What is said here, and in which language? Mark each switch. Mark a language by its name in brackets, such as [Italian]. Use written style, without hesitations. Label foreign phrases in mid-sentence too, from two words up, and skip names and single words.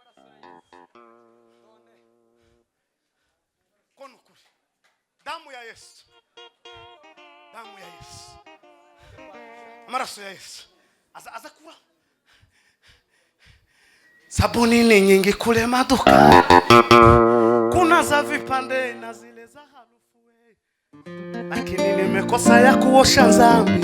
[Kinyarwanda] ko nukuri [Swahili] damu ya Yesu [Kinyarwanda] amaraso ya Yesu [Swahili] aza kura sabuni ni nyingi kule maduka kuna za vipande na zile za harufu lakini nimekosa ya kuosha dhambi.